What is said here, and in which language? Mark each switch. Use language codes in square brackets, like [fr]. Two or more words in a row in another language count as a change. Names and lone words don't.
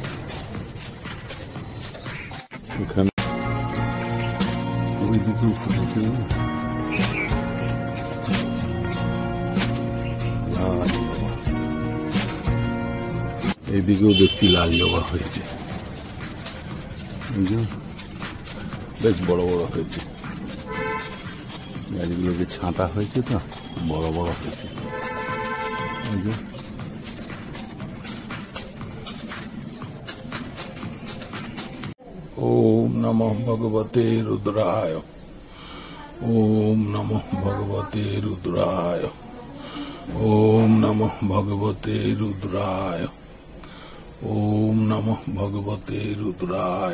[bn] এখানে ওই দিকেও ফুটেছে, এইদিকেও দেখছি লাল জবা হয়েছে, বেশ বড় বড় হয়েছে। গাছগুলোকে ছাঁটা হয়েছে তো, বড় বড় হয়েছে। [sa] ওম নমঃ ভগবতে রুদ্রায়, ওম নমঃ ভগবতে রুদ্রায়, ওম নমঃ ভগবতে রুদ্রায়, ওম নমঃ ভগবতে রুদ্রায়,